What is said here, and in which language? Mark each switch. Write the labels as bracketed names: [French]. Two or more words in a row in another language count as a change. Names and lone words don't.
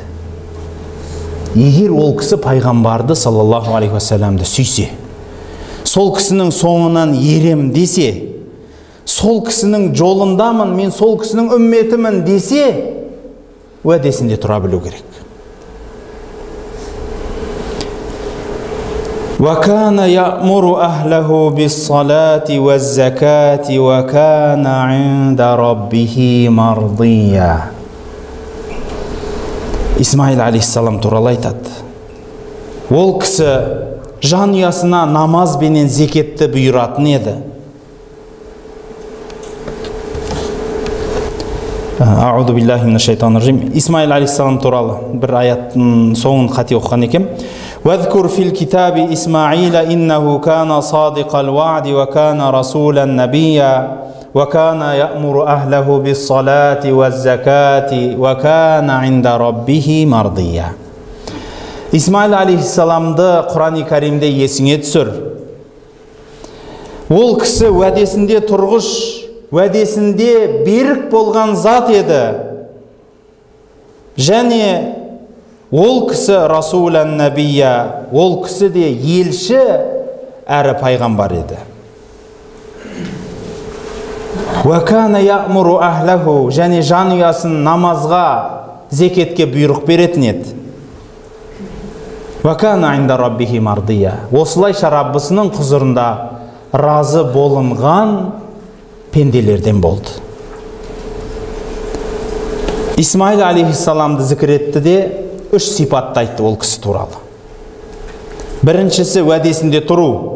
[Kazakh] Егер ол кісі пайғамбарды [Arabic] صلى الله عليه وسلم [Kazakh] сүйсе, сол кісінің соңынан ерем десе, сол кісінің жолындамын, мен сол кісінің үмметімін десе, уәдесінде тұра білу керек. [Arabic] وَكَانَ يَأْمُرُ أَهْلَهُ بِالصَّلَاةِ وَالزَّكَاةِ وَكَانَ عِنْدَ رَبِّهِ مَرْضِيًّا. [Kazakh] Исмаил алейхиссалам туралы айтады. Ол кісі жанұясына намаз бенен зекетті бұйыратын еді. [Arabic] أعوذ بالله من الشيطان الرجيم. [Kazakh] Исмаил алейхиссалам туралы бір аяттың соңын қате оқыған екем. [Arabic] وَاذْكُرْ فِي الْكِتَابِ إِسْمَاعِيلَ إِنَّهُ كَانَ صَادِقَ الْوَعْدِ وَكَانَ رَسُولًا نَبِيًّا وَكَانَ يَأْمُرُ أَهْلَهُ بِالصَّلَاةِ وَالزَّكَاةِ وَكَانَ عِنْدَ رَبِّهِ مَرْضِيًّا. [Kazakh] Исмаил алейхиссаламды Құран-ы Кәримде есіңе түсір. Ол кісі уәдесінде тұрғыш, уәдесінде берік болған зат еді. Және ол кісі [Arabic] رسولا نبيا, [Kazakh] ол кісі де елші әрі пайғамбар еді. [Arabic] وكان يأمر أهله, [Kazakh] және жанұясын намазға, зекетке бұйрық беретін еді. [Arabic] وكان عند ربه مرضيا, [Kazakh] осылайша Раббысының құзырында разы болынған пенделерден болды. Исмаил алейхиссаламды зікір етті де 3 сипатты айтты ол кісі туралы. Біріншісі уәдесінде тұру.